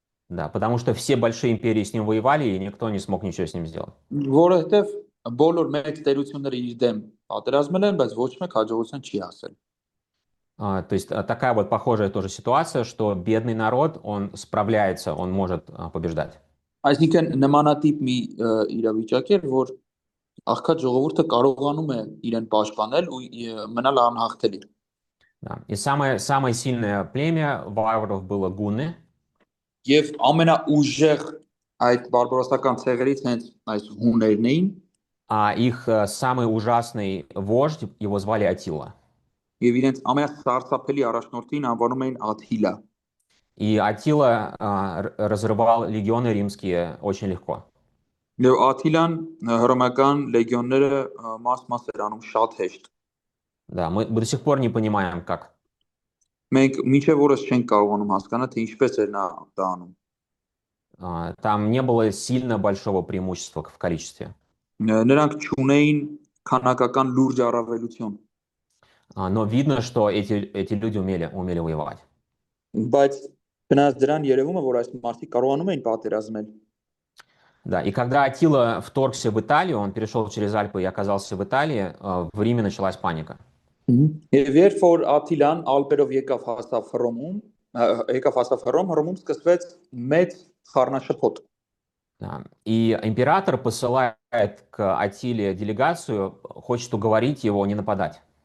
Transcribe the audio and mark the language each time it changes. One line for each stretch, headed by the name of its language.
Russian: Да, потому что все большие империи с ним воевали, и никто не смог ничего с ним сделать.
Armenian: որովհետեւ բոլոր մեծ տերությունները իր դեմ պատերազմել են, բայց ոչ մեկ հաջողության չի հասել։
Russian: То есть такая вот похожая тоже ситуация, что бедный народ, он справляется, он может побеждать.
Armenian: Այսինքն նմանատիպ մի իրավիճակ է, որ աղքատ ժողովուրդը կարողանում է իրեն պաշտպանել ու մնալ անհաղթելի։
Russian: Да. И самое сильное племя варваров было гунны.
Armenian: Եվ ամենաուժեղ այդ բարբարոսական ցեղերից հենց այս հուններն էին։
Russian: А их самый ужасный вождь, его звали Аттила.
Armenian: Եվ իրենց ամենասարսափելի առաջնորդին անվանում էին Աթիլա։
Russian: И Аттила разрывал легионы римские очень легко.
Armenian: Եվ Աթիլան հռոմական լեգիոնները մաս-մաս էր անում շատ հեշտ։
Russian: Да, мы до сих пор не понимаем, как.
Armenian: Մենք մինչև օրս չենք կարողանում հասկանալ, թե ինչպես էր նա դա անում։
Russian: Там не было сильно большого преимущества в количестве.
Armenian: Նրանք չունեին քանակական լուրջ առավելություն։
Russian: Но видно, что эти люди умели воевать.
Armenian: Բայց բնած дրան երևում է, որ այս մարդիկ կարողանում էին պատերազմել։
Russian: Да, и когда Аттила вторгся в Италию, он перешел через Альпы и оказался в Италии, в Риме началась паника.
Armenian: Եվ երբ որ Աթիլան Ալպերով եկավ հասավ Հռոմ, Հռոմում սկսվեց մեծ խառնաշփոթ։
Russian: Да. И император посылает к Аттиле делегацию, хочет уговорить его не нападать.